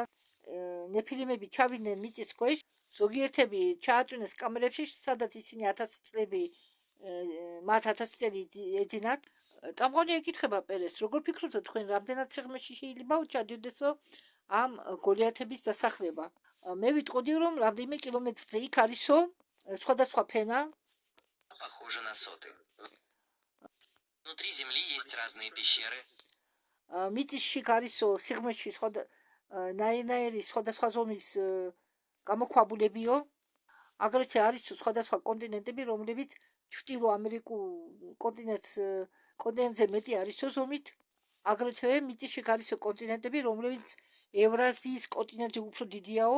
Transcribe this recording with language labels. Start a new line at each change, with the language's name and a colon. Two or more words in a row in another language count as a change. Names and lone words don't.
Georgian: ნეფილიმები ჩავიდნენ მიწის ქვეშ, ზოგიერთები ჩააწვინეს კამერებში, სადაც ისინი 1000 წლები მათ 1000 წელი ეძინათ. წამყვანი ეკითხება პერეს, როგორ ფიქრობთ თქვენ, რამდენად სიღრმეში შეიძლება ჩადიოდესო ამ გოლიათების დასახლება? მე ვიტყოდი, რომ რამდენიმე კილომეტრზე იქ არისო სხვადასხვა ფენა.
Russian: Похоже на соты. Внутри земли есть разные пещеры.
Georgian: მიწისში არისო სიღრმეში ნაირ-ნაირი სხვადასხვა ზომის გამოქვაბულებიო. აგრეთვე არის სხვადასხვა კონტინენტები, რომლებიც ჩრდილო ამერიკულ კონტინენტზე მეტი არისო ზომით. აგრეთვე მიწისში არისო კონტინენტები, რომლებიც ევრაზიის კონტინენტი უფრო დიდიაო.